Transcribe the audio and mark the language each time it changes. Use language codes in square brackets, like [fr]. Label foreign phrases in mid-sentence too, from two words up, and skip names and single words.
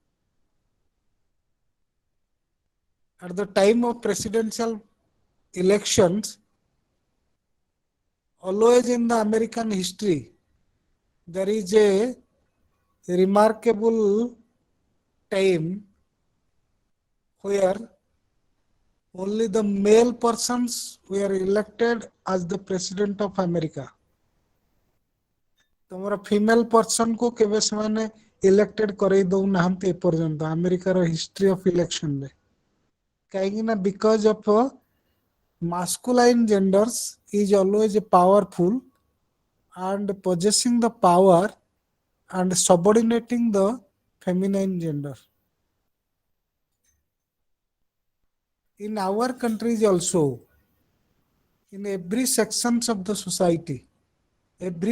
[en] at the time of presidential elections, always in the American history, there is a remarkable time where only the male persons were elected as the president of America. [or] ତମର [en] female person [or] କୁ କେବେ ସେମାନେ ଇଲେକ୍ଟେଡ କରେଇ ଦଉନାହାନ୍ତି ଏପର୍ଯ୍ୟନ୍ତ ଆମେରିକାର [en] history of election [or] ରେ। କାହିଁକି ନା [en] because of masculine genders is always powerful and possessing the power and subordinating the feminine gender. In our countries also, in every sections of the society, every